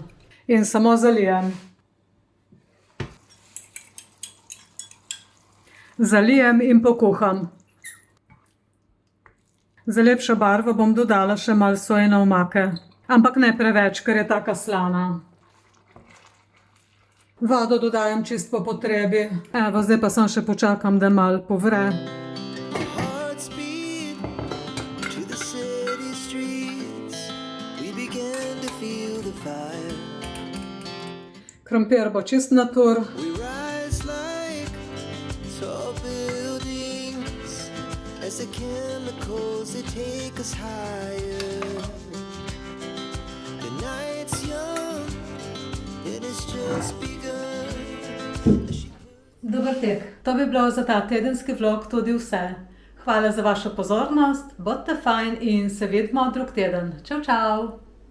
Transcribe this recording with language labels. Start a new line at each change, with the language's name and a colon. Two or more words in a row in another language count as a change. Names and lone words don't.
Slovenian: In samo zalijem. Zalijem in pokuham. Za lepšo barvo bom dodala še malo sojine omake, ampak ne preveč, ker je taka slana. Vodo dodajam čisto po potrebi. Evo, zdaj pa sem še počakam, da malo povre.
English: Hearts beat to the city streets. We began to feel the fire.
Slovenian: Krompir bo čist natur.
English: We rise like tall buildings as the chemicals they take us higher. The night's young, it has just begun.
Slovenian: Dober tek. To bi bilo za ta tedenski vlog tudi vse. Hvala za vašo pozornost, bodite fajn in se vidimo drug teden. Čau, čau!